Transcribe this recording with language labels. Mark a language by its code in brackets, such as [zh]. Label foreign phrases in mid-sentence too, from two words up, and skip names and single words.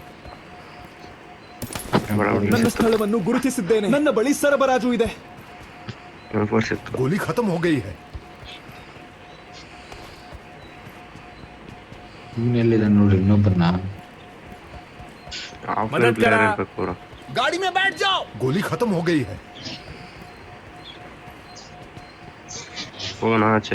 [kn] ನನ್ನ ಸ್ಥಳವನ್ನು ಗುರುತಿಸಿದ್ದೇನೆ. ನನ್ನ ಬಳಿ ಸರಬರಾಜು ಇದೆ. [hi] गोली खत्म हो गई है. [kn] ಇವನೆಲ್ಲಿದ್ದಾನೆ ನೋಡಿ ಇನ್ನೊಬ್ಬರನ್ನ. [hi] गाड़ी में बैठ जाओ. गोली खत्म हो गई है. [kn] ಹೋಗೋಣ ಆಚೆ.